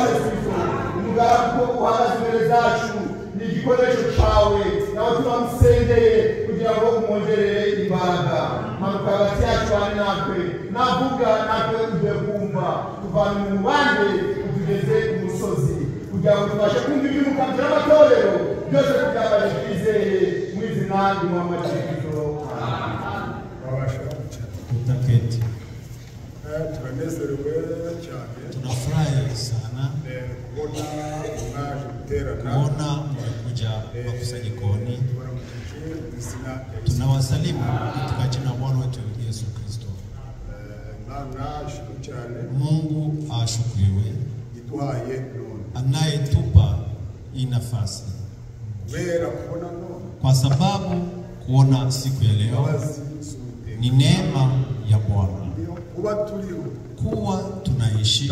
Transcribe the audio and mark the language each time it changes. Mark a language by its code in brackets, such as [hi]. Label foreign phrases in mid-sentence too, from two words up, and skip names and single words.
[rw] Yesu Kristo umugaragu uhagaze imbere zacu ni igikoresho cyawe nawe turamusengeye kugira ngo umwongerere imbaraga manuka hagati yacu bane natwe navuga natwe tugiye kumva tuvana mu mubande tugeze ku musozi kugira ngo tubashe kumva iby'umukambwe n'amatorero byose tubyabashe twizeye mu izina ry'umwami wa Yesu Kristo. Tutaketi. Tunanezerewe cyane. [sw] Tunafurahi sana kuona mmekuja makusanyikoni. Tunawasalimu katika jina la Bwana wetu Yesu Kristo. Mungu ashukuriwe anayetupa hii nafasi, kwa sababu kuona siku ya leo ni neema ya Bwana kuwa tunaishi.